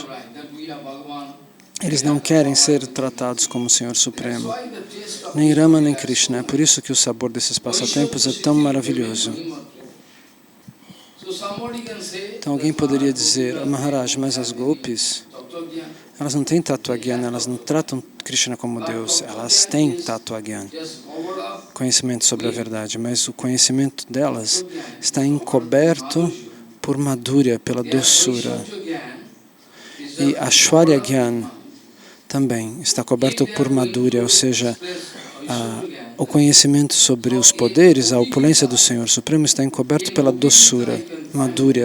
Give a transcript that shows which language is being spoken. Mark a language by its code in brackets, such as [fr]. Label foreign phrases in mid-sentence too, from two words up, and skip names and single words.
[pt] Eles não querem ser tratados como o Senhor Supremo. Nem Rama, nem Krishna. É por isso que o sabor desses passatempos é tão maravilhoso. Então alguém poderia dizer, Maharaj, mas as gopis, elas não têm [sa] tattva jnana, [pt] elas não tratam Krishna como Deus, elas têm [sa] tattva jnana, [pt] conhecimento sobre a verdade, mas o conhecimento delas está encoberto por madhurya, pela doçura. E [sa] Aishwarya Jnana [pt] também está coberto por madhurya, ou seja, o conhecimento sobre os poderes, a opulência do Senhor Supremo está encoberto pela doçura, madhurya.